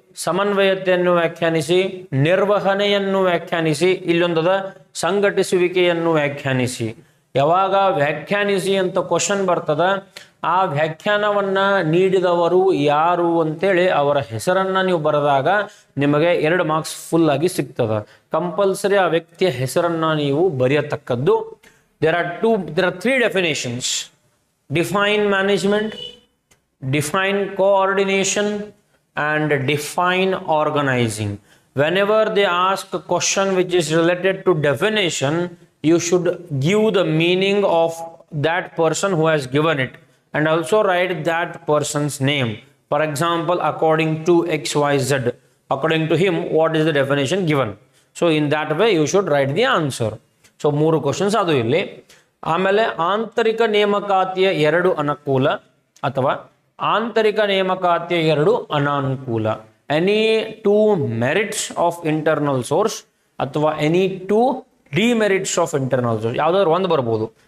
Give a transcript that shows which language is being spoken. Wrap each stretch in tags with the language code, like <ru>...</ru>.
<kn>ಸಮನ್ವಯತೆಯನ್ನು ವ್ಯಾಖ್ಯಾನಿಸಿ, ನಿರ್ವಹಣೆಯನ್ನು ವ್ಯಾಖ್ಯಾನಿಸಿ, ಇಲ್ಲೊಂದದ ಸಂಘಟಿಸುವಿಕೆಯನ್ನು ವ್ಯಾಖ್ಯಾನಿಸಿ. ಯಾವಾಗ ವ್ಯಾಖ್ಯಾನಿಸಿ ಅಂತ ಕ್ವಶನ್ ಬರ್ತದ, ಆ ವ್ಯಾಖ್ಯಾನವನ್ನ ನೀಡಿದವರು ಯಾರು ಅಂತೇಳಿ ಅವರ ಹೆಸರನ್ನ ನೀವು ಬರೆದಾಗ ನಿಮಗೆ 2 marks ಫುಲ್ ಆಗಿ ಸಿಗ್ತದ. ಕಂಪಲ್ಸರಿ ಆ ವ್ಯಕ್ತಿಯ ಹೆಸರನ್ನ ನೀವು ಬರೆಯತಕ್ಕದ್ದು.</kn> <en>There are 3 definitions: define management, define coordination and define organizing. Whenever they ask a question which is related to definition, you should give the meaning of that person who has given it and also write that person's name. For example, according to XYZ, according to him, what is the definition given? So in that way you should write the answer.</en> <kn>So 3 questions ಅದು ಇಲ್ಲಿ. ಆಮೇಲೆ ಆಂತರಿಕ ನೇಮಕಾತಿಯ 2 ಅನುಕೂಲ ಅಥವಾ ಆಂತರಿಕ ನೇಮಕಾತಿಯ 2 ಅನಾನುಕೂಲ. Any 2 merits of internal source ಅಥವಾ any 2 demerits of internal source. ಯಾವ್ದಾದ್ರು ಒಂದು ಬರ್ಬೋದು.</kn>